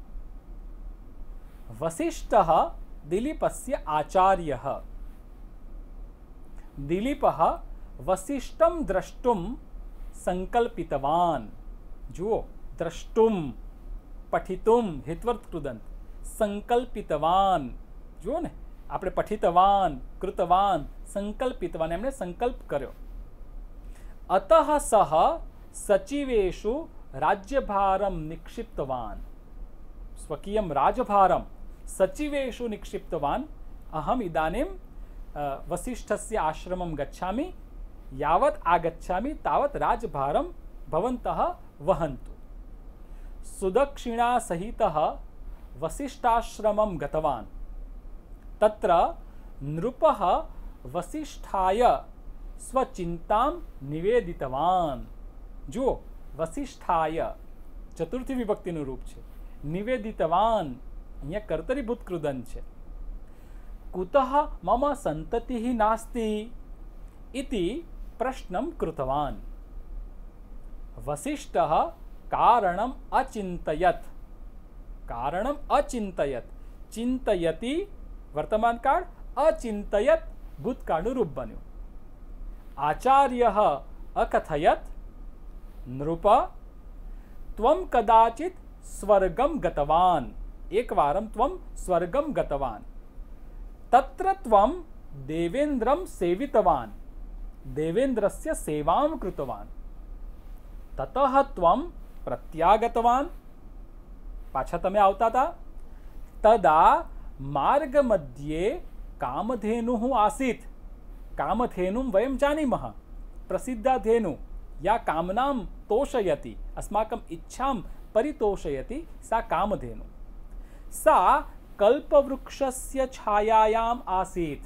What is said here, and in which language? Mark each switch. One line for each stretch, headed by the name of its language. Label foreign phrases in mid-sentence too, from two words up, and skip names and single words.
Sanskrit: वसिष्ठः दिलीपस्य आचार्यः। दिलीपः वसिष्ठं द्रष्टुं संकल्पितवान्। जुओ, द्रष्टुं, पठितुं हित्वर्थ कृदन्त, संकल्पितवान्।
Gujarati: જુઓ ને, આપણે
Sanskrit: પઠિતવાન, કૃતવાન, સંકલ્પિતવાન,
Gujarati: એમણે સંકલ્પ કર્યો।
Sanskrit: અતઃ સહ સચિવેષુ રાજ્યભારમ નિક્ષિપ્તવાન। સ્વકીયમ રાજભારમ સચિવેષુ નિક્ષિપ્તવાન। અહમ ઇદાनीं વસિષ્ઠસ્ય આશ્રમં ગચ્છામિ, યાવત આગચ્છામિ તાવત રાજભારમ ભવन्तः વહन्तु। સુદક્ષિણા સહિતઃ વસિષ્ઠાશ્રમં ગતવાન। तत्र नृपः वसिष्ठाय स्वचिंतां निवेदितवान्।
Gujarati: जो वसिष्ठाय चतुर्थी विभक्तिનું રૂપ છે। નિવેદિતવાન અહીંયા કર્તરીભૂત કૃદંત છે।
Sanskrit: कुतः मम सन्ततिः नास्ति इति प्रश्नं कृतवान्। वसिष्ठः कारणम् अचिन्तयत्। कारणम् अचिन्तयत्, चिन्तयति वर्तमान काल, अचिंतयत
Gujarati: ભૂતકાળનું રૂપ બન્યું।
Sanskrit: આચાર્યઃ અકથયત નૃપ ત્વં કદાચિત સ્વર્ગમ ગતવાન। એકવારમ ત્વં સ્વર્ગમ ગતવાન। તત્ર ત્વં દેવેન્દ્રમ સેવિતવાન, દેવેન્દ્રસ્ય સેવાં કૃતવાન। તતઃ ત્વં પ્રત્યાગતવાન।
Gujarati: પાછા તમે આવતા હતા।
Sanskrit: તદા मार्ग मध्ये कामधेनुः आसीत्। कामधेनुं वयं जानीमः, प्रसिद्धा धेनु या कामनां तोषयति, अस्माकम् इच्छां परितोषयति, सा कामधेनु। सा कल्पवृक्षस्य छायायाम् आसीत्।